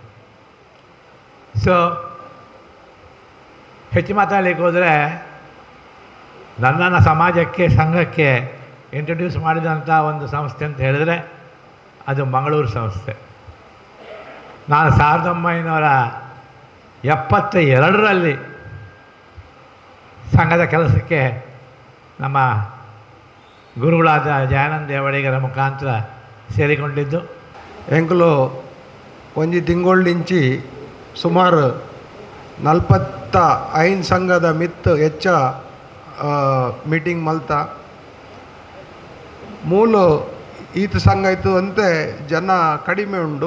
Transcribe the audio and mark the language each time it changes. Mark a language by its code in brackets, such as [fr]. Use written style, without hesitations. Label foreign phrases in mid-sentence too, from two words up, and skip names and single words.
[kn] ಸೊ ಹೆಚ್ಚು ಮಾತಾಡಲಿಕ್ಕೆ ಹೋದರೆ, ನನ್ನನ್ನು ಸಮಾಜಕ್ಕೆ, ಸಂಘಕ್ಕೆ ಇಂಟ್ರೊಡ್ಯೂಸ್ ಮಾಡಿದಂಥ ಒಂದು ಸಂಸ್ಥೆ ಅಂತ ಹೇಳಿದರೆ ಅದು ಮಂಗಳೂರು ಸಂಸ್ಥೆ. ನಾನು 1972ರಲ್ಲಿ ಸಂಘದ ಕೆಲಸಕ್ಕೆ ನಮ್ಮ ಗುರುಗಳಾದ ಜಯಾನಂದ ದೇವಡಿಗರ ಮುಖಾಂತರ ಸೇರಿಕೊಂಡಿದ್ದು. [tcy] ಎಂಕುಲು ಒಂಜಿ ತಿಂಗೊಳ್ಳಿಂಚಿ ಸುಮಾರು 45 ಸಂಘದ ಮಿತ್ತು ಹೆಚ್ಚ ಮೀಟಿಂಗ್ ಮಲ್ತ ಮೂಲ ಈತ ಸಂಘ ಇತ್ತು ಅಂತೆ ಜನ ಕಡಿಮೆ ಉಂಡು.